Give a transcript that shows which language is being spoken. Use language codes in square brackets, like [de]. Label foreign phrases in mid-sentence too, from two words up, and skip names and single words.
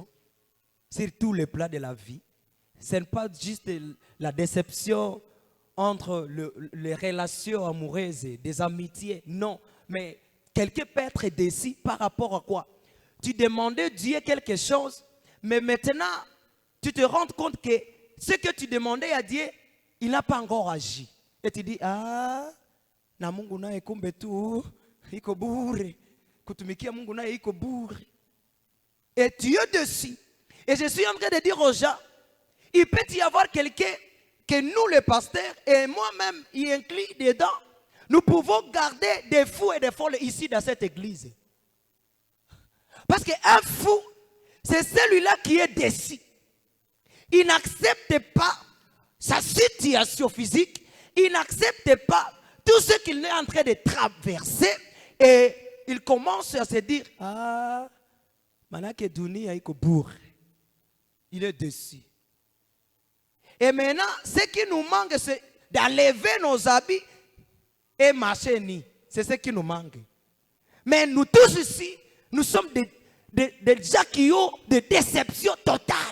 [fr] Sur tous les plans de la vie. Ce n'est pas juste la déception entre les relations amoureuses, des amitiés. Non. Mais quelqu'un peut être déçu par rapport à quoi? Tu demandais Dieu quelque chose. Mais maintenant, tu te rends compte que ce que tu demandais à Dieu, il n'a pas encore agi. Et tu dis, [sw] ah, na Mungu naye kumbe tu, iko bure. Kutumikia Mungu naye iko bure. [fr] Et tu es dessus. Et je suis en train de dire aux gens, il peut y avoir quelqu'un que nous, les pasteurs, et moi-même, y inclus dedans, nous pouvons garder des fous et des folles ici dans cette église. Parce qu'un fou, c'est celui-là qui est déçu. Il n'accepte pas sa situation physique. Il n'accepte pas tout ce qu'il est en train de traverser. Et il commence à se dire, [sw] ah, manake dunia iko bourre. [fr] Il est déçu. Et maintenant, ce qui nous manque, c'est d'enlever nos habits et marcher ni. C'est ce qui nous manque. Mais nous tous ici, nous sommes des gens qui ont des déceptions totales.